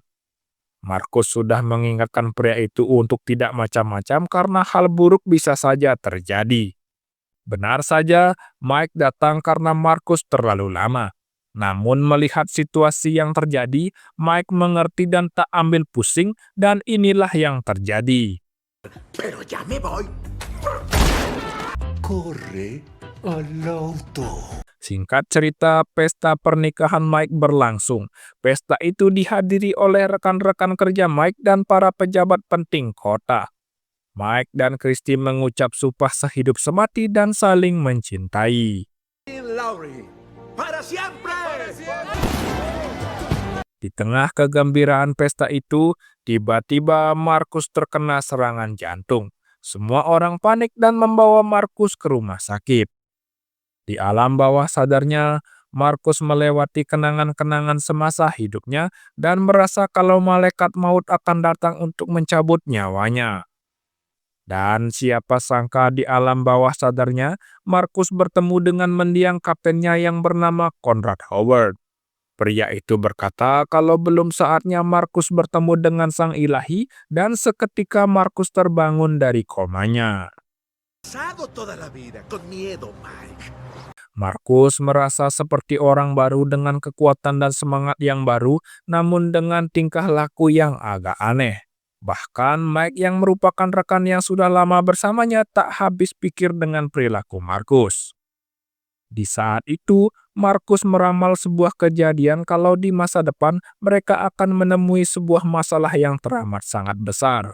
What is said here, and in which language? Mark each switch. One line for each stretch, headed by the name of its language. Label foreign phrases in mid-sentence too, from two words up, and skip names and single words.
Indonesian: Marcus sudah mengingatkan pria itu untuk tidak macam-macam karena hal buruk bisa saja terjadi. Benar saja, Mike datang karena Marcus terlalu lama. Namun melihat situasi yang terjadi, Mike mengerti dan tak ambil pusing, dan inilah yang terjadi.
Spanish: Pero ya me voy. Corre al auto.
Indonesian: Singkat cerita, pesta pernikahan Mike berlangsung. Pesta itu dihadiri oleh rekan-rekan kerja Mike dan para pejabat penting kota. Mike dan Christy mengucap sumpah sehidup semati dan saling mencintai.
Spanish: Laurie, para siempre.
Indonesian: Di tengah kegembiraan pesta itu, tiba-tiba Marcus terkena serangan jantung. Semua orang panik dan membawa Marcus ke rumah sakit. Di alam bawah sadarnya, Marcus melewati kenangan-kenangan semasa hidupnya dan merasa kalau malaikat maut akan datang untuk mencabut nyawanya. Dan siapa sangka di alam bawah sadarnya, Marcus bertemu dengan mendiang kaptennya yang bernama Conrad Howard. Pria itu berkata kalau belum saatnya Marcus bertemu dengan sang ilahi, dan seketika Marcus terbangun dari komanya.
Spanish: Pasado toda la vida con miedo, Mike.
Indonesian: Marcus merasa seperti orang baru dengan kekuatan dan semangat yang baru, namun dengan tingkah laku yang agak aneh. Bahkan Mike yang merupakan rekan yang sudah lama bersamanya tak habis pikir dengan perilaku Marcus. Di saat itu, Marcus meramal sebuah kejadian kalau di masa depan mereka akan menemui sebuah masalah yang teramat sangat besar.